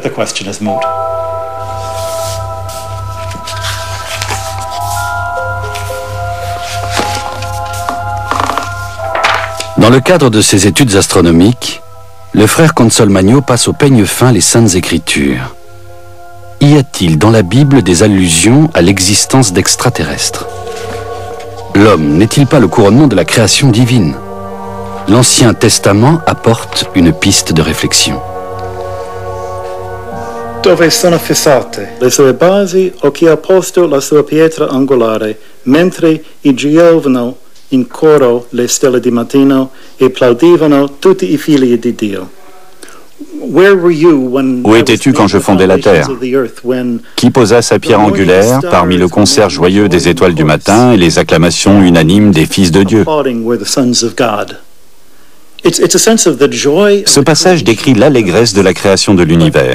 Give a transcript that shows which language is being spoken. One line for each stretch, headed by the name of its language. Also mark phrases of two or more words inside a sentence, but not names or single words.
French: Dans le cadre de ses études astronomiques, le frère Consolmagno passe au peigne fin les Saintes Écritures. Y a-t-il dans la Bible des allusions à l'existence d'extraterrestres? L'homme n'est-il pas le couronnement de la création divine? L'Ancien Testament apporte une piste de réflexion.
Italian: Dove sono fissate le sue basi o chi ha posto la sua pietra angolare, mentre i giovano in coro le stelle di mattino e applaudivano tutti i figli di Dio.
French: Où étais-tu quand je fondais la terre? Qui posa sa pierre angulaire parmi le concert joyeux des étoiles du matin et les acclamations unanimes des fils de Dieu? Ce passage décrit l'allégresse de la création de l'univers.